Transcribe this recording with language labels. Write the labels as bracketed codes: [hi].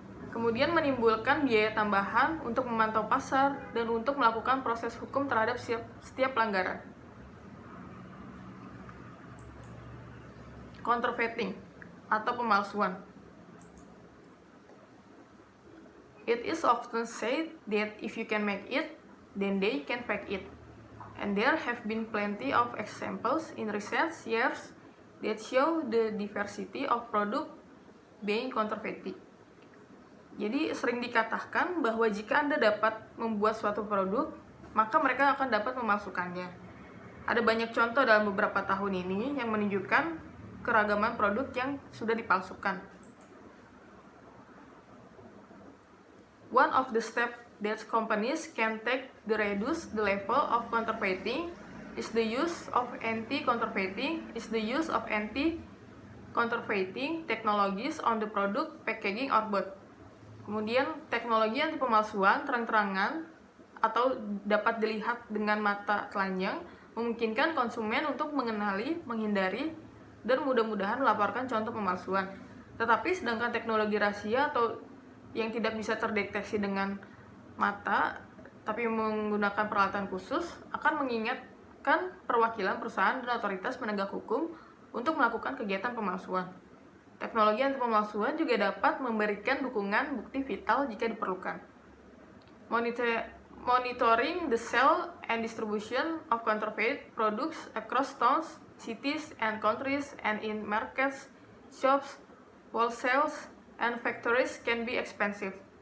[id] Kemudian menimbulkan biaya tambahan untuk memantau pasar dan untuk melakukan proses hukum terhadap setiap pelanggaran. Counterfeiting atau pemalsuan. [en] It is often said that if you can make it, then they can fake it. And there have been plenty of examples in recent years that show the diversity of product being counterfeited. [id] Jadi sering dikatakan bahwa jika Anda dapat membuat suatu produk, maka mereka akan dapat memalsukannya. Ada banyak contoh dalam beberapa tahun ini yang menunjukkan keragaman produk yang sudah dipalsukan. [en] One of the steps that companies can take to reduce the level of counterfeiting is the use of anti-counterfeiting technologies on the product packaging or both. [id] Kemudian teknologi anti pemalsuan terang-terangan atau dapat dilihat dengan mata telanjang memungkinkan konsumen untuk mengenali, menghindari, dan mudah-mudahan melaporkan contoh pemalsuan. Tetapi sedangkan teknologi rahasia atau yang tidak bisa terdeteksi dengan mata, tapi menggunakan peralatan khusus, akan mengingatkan perwakilan perusahaan dan otoritas penegak hukum untuk melakukan kegiatan pemalsuan. Teknologi anti pemalsuan juga dapat memberikan dukungan bukti vital jika diperlukan. [en] Monitoring the sale and distribution of counterfeit products across towns, cities, and countries and in markets, shops, wholesales, and factories can be expensive.